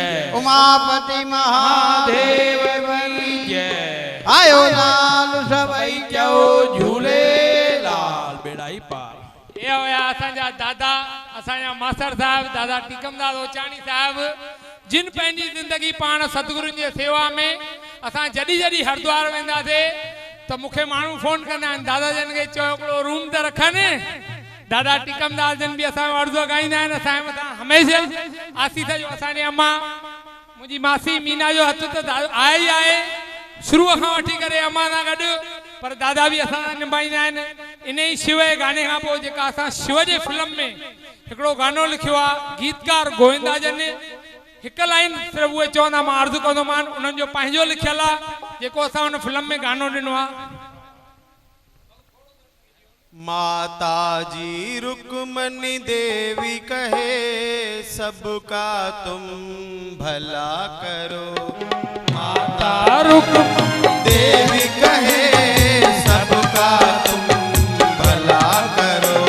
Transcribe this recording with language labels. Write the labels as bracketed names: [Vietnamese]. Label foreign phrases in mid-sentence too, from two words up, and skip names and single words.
[Hindi] उमापति महादेव की जय। [Sindhi] आयो लाल सबई क्यों झूले लाल बेड़ाई पार। ये होया असांजा दादा असांजा मास्टर साहब दादा टीकमदास ओचाणी साहब जिन पंहिंजी जिंदगी पाण सतगुरुनि जी सेवा में असां जॾहिं जॾहिं हरिद्वार वेंदा थे तो मूंखे माण्हू फोन कंदा आहिनि दादा जन खे चयो हिकिड़ो रूम त रखनि। दादा टीकमदास जन बि असांजो अर्ज़ो गाईंदा आहिनि असांजे मथां हमेशह आसीस जो। असांजी अम्मा मुंहिंजी मासी मीना जो हथ त आहे ई आहे शुरूअ खां वठी करे अम्मा सां गॾु, पर दादा भी असां निभाईंदा आहिनि। इन ही शिव जे गाने खां पोइ जेका असां शिव जे फिल्म में हिकिड़ो गानो लिखियो आहे गीतकार गोविंदा जन हिकु लाइन सिर्फ़ु उहे चवंदा मां अर्ज़ु कंदोमान उन्हनि जो पंहिंजो लिखियलु आहे जेको असां हुन फिल्म में गानो ॾिनो आहे। [Hindi] माता जी रुक्मणी देवी कहे सबका तुम भला करो। माता रुक्मणी देवी कहे सबका तुम भला करो।